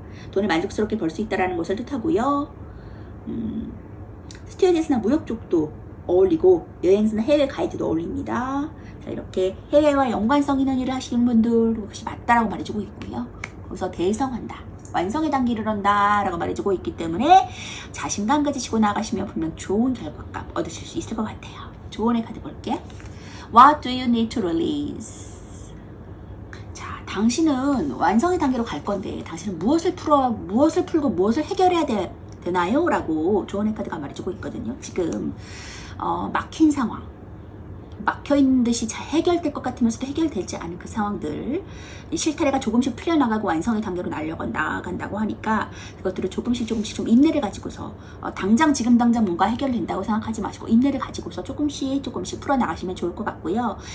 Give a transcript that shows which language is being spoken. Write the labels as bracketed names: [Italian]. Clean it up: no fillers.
[Korean] 돈을 만족스럽게 벌 수 있다는 것을 뜻하고요. 스튜어디스나 무역 쪽도 어울리고 여행사나 해외 가이드도 어울립니다. 자, 이렇게 해외와 연관성 있는 일을 하시는 분들 그것이 맞다라고 말해주고 있고요. 거기서 대성한다. 완성의 단계를 한다 라고 말해주고 있기 때문에 자신감 가지시고 나가시면 분명 좋은 결과값 얻으실 수 있을 것 같아요. 조언의 카드 볼게요. [English] What do you need to release? [Korean] 자, 당신은 완성의 단계로 갈 건데 당신은 무엇을 풀고 무엇을 해결해야 되나요? 라고 조언의 카드가 말해주고 있거든요. 지금 막힌 상황, 막혀있는 듯이 잘 해결될 것 같으면서도 해결되지 않은 그 상황들, 실타래가 조금씩 풀려나가고 완성의 단계로 나아간다고 하니까 그것들을 조금씩 좀 인내를 가지고서 지금 당장 뭔가 해결된다고 생각하지 마시고 인내를 가지고서 조금씩 풀어나가시면 좋을 것 같고요.